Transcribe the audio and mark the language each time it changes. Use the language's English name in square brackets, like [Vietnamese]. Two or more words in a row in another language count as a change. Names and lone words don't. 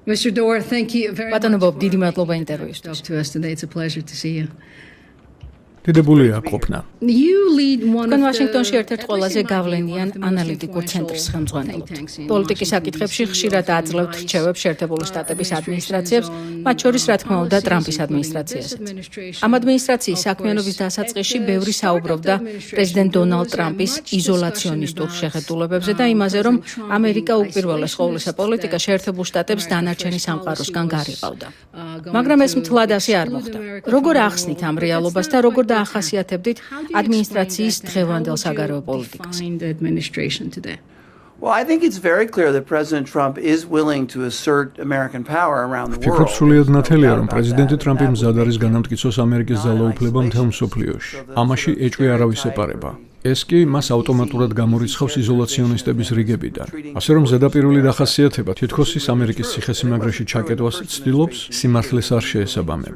[English] Mr. Doar, thank you very much. [Georgian] ბატონო ბობ, დიდი მადლობა ინტერვიუსთვის. [English] To us today. It's a pleasure to see you. [Georgian] დიდებულია ყოფნა. [English] You lead one [Georgian] თქვენ [English] of [Georgian] ვაშინგტონში [English] the [Georgian] ერთ-ერთ ყველაზე გავლენიან ანალიტიკურ ცენტრის ხელმძღვანელობთ. პოლიტიკის საკითხებში ხშირად აძლევთ რჩევებს შეერთებული შტატების ადმინისტრაციებს, მათ შორის რა თქმა უნდა ტრამპის ადმინისტრაციასაც. ამ ადმინისტრაციის საქმიანობის დასაწყისში ბევრი საუბრობდა პრეზიდენტ დონალდ ტრამპის იზოლაციონისტურ შეხედულებებზე და იმაზე, რომ ამერიკა უპირველეს ყოვლისა პოლიტიკა შეერთებულ შტატებს დანარჩენი სამყაროსგან გარიყავდა. მაგრამ ეს მთლად ასე არ მოხდა. როგორ ახსნით ამ რეალობას და როგორ ახასიათებდით ადმინისტრაციის დღევანდელ საგარეო პოლიტიკას. [English] Well, I think it's very clear that President Trump is willing to assert American power around the world. [Georgian] ვფიქრობ სრულიად ნათელია, რომ პრეზიდენტი ტრამპი მზად არის განამტკიცოს ამერიკის ძალაუფლება მთელ მსოფლიოში. ამაში ეჭვი არავის ეპარება. ეს კი მას ავტომატურად გამორიცხავს იზოლაციონისტების რიგებიდან. ასე რომ ზედაპირული დახასიათება თითქოს ის ამერიკის ციხესიმაგრეში ჩაკეტვას ცდილობს, სიმართლეს არ შეესაბამება.